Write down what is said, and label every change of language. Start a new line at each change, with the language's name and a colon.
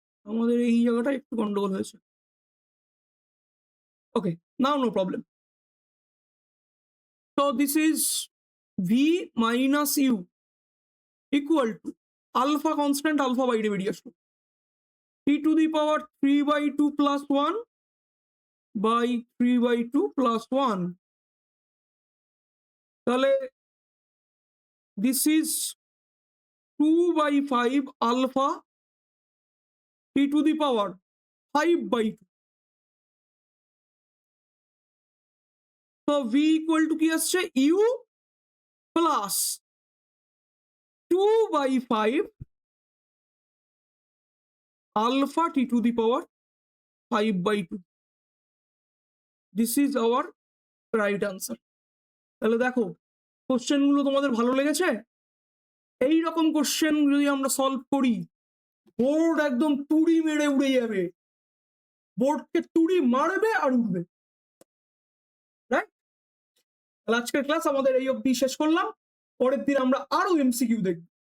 Bangla: আমাদের এই জায়গাটা একটু গন্ডগোল হয়েছে।
English: Okay, now no problem. So this is v minus u equal to alpha constant alpha by radius 2 t to the power 3 by 2 plus 1 by 3 by 2 plus 1. তাহলে this is 2 by 5 alpha t to the power 5 by 2. So v equal to
Bangla: কি আসছে
English: u plus 2 by 5 alpha t to the power 5 by 2. This is our right answer.
Bangla: তাহলে দেখো কোশ্চেনগুলো তোমাদের ভালো লেগেছে? এই রকম কোশ্চেন যদি আমরা সলভ করি বোর্ড একদম তুড়ি মেরে উড়ে যাবে, বোর্ডকে তুড়ি মারবে আর উঠবে, রাইট? তাহলে আজকের ক্লাস আমাদের এই অবধি শেষ করলাম। পরের দিন আমরা আরো এমসিকিউ দেখব।